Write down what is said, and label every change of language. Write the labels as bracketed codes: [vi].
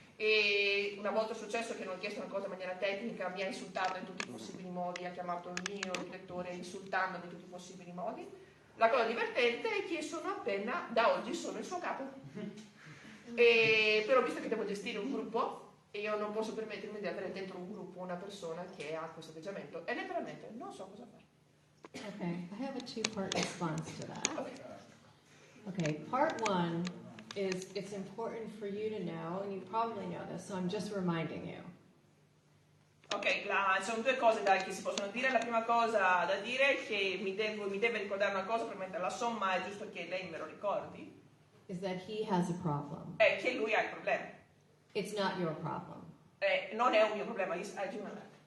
[it] E una volta è successo che non ho chiesto una cosa in maniera tecnica, mi ha insultato in tutti i possibili modi, ha chiamato il mio direttore insultandomi in tutti i possibili modi. La cosa divertente è che da oggi sono il suo capo. Però visto che devo gestire un gruppo e io non posso permettermi di avere dentro un gruppo una persona che ha questo atteggiamento e letteralmente non so cosa fare. [en] Okay. I have a two-part response to that. Okay. Okay. Part one is it's important for you to know, and you probably know this, so I'm just reminding you. [it] Ok, sono due cose che si possono dire. La prima cosa da dire è che mi deve ricordare una cosa, probabilmente la somma è giusto che lei me lo ricordi, [en] Is that he has a problem. [it] è che lui ha il problema. [en] It's not your problem. [it] Non è un mio problema, [en] I do know that.